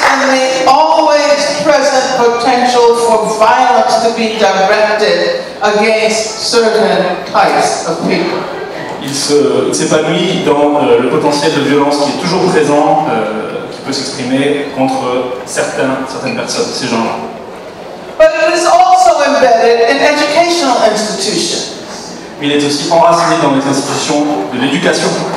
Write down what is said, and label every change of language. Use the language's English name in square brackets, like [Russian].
[English] The always present potential for violence to be directed against certain types of people. [French] Il s'épanouit dans le potentiel de violence qui est toujours présent, qui peut s'exprimer contre certaines personnes, ces gens-là. [English] But it is also embedded in educational institutions. [French] Mais il est aussi enraciné dans les institutions de l'éducation.